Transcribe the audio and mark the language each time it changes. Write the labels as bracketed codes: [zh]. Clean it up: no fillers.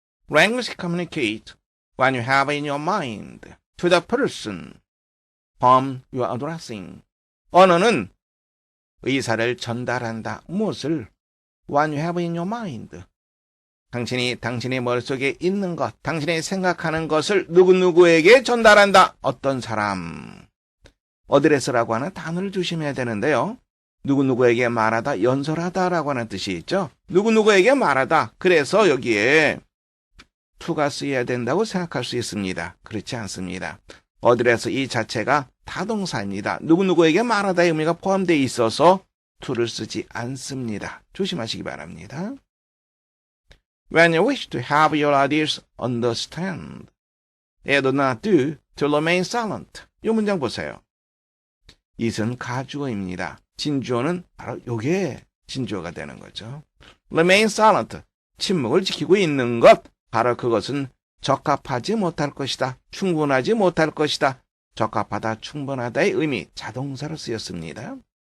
[en] Language communicate what you have in your mind to the person whom you are addressing. [ko] 언어는 의사를 전달한다. 무엇을? [en] What you have in your mind. [ko] 당신의 머릿속에 있는 것, 당신이 생각하는 것을 누구누구에게 전달한다. 어떤 사람. 어드레스라고 하는 단어를 조심해야 되는데요. 누구누구에게 말하다, 연설하다라고 하는 뜻이 있죠. 누구누구에게 말하다. 그래서 여기에 to가 쓰여야 된다고 생각할 수 있습니다. 그렇지 않습니다. 어드레스 이 자체가 타동사입니다. 누구누구에게 말하다의 의미가 포함되어 있어서 to를 쓰지 않습니다. 조심하시기 바랍니다. [en] When you wish to have your ideas understand, it do not do to remain silent. [ko] 이 문장 보세요. it은 가주어입니다. 진주어는 바로 요게 진주어가 되는 거죠. [en] Remain silent, [ko] 침묵을 지키고 있는 것, 바로 그것은 적합하지 못할 것이다. 충분하지 못할 것이다. 적합하다, 충분하다의 의미, 자동사로 쓰였습니다.